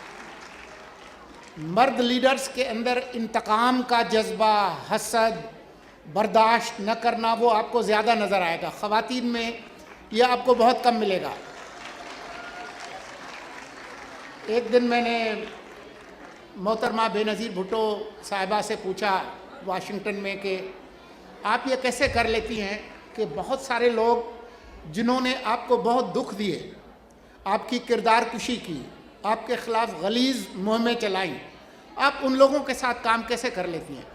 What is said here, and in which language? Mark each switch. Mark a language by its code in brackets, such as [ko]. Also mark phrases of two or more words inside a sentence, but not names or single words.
[ur] مرد لیڈرز کے اندر انتقام کا جذبہ، حسد، برداشت نہ کرنا، وہ آپ کو زیادہ نظر آئے گا۔ خواتین میں یہ آپ کو بہت کم ملے گا۔ ایک دن میں نے محترمہ بینظیر بھٹو صاحبہ سے پوچھا واشنگٹن میں کہ آپ یہ کیسے کر لیتی ہیں کہ بہت سارے لوگ جنہوں نے آپ کو بہت دکھ دیے، آپ کی کردار کشی کی، آپ کے خلاف غلیظ مہمیں چلائی، آپ ان لوگوں کے ساتھ کام کیسے کر لیتی ہیں?